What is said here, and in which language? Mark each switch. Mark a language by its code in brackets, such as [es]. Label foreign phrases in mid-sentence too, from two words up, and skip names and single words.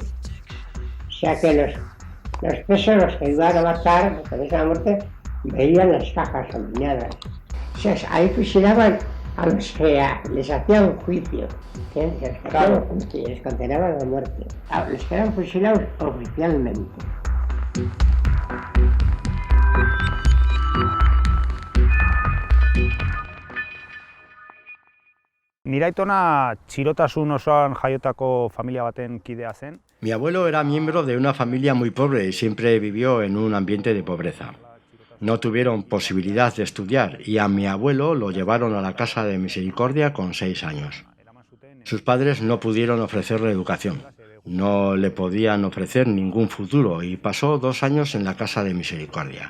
[es] O sea que los presos, los que iban a matar, con esa muerte, veían las cajas alineadas. O sea, ahí fusilaban a los que les hacían juicio, les condenaban a muerte, a los que eran fusilados oficialmente. [eu] Nire aitona txirotasun osoan jaiotako familia baten kidea zen. [es] Mi abuelo era miembro de una familia muy pobre y siempre vivió en un ambiente de pobreza. No tuvieron posibilidad de estudiar y a mi abuelo lo llevaron a la Casa de Misericordia con 6 años. Sus padres no pudieron ofrecerle educación, no le podían ofrecer ningún futuro y pasó 2 años en la Casa de Misericordia.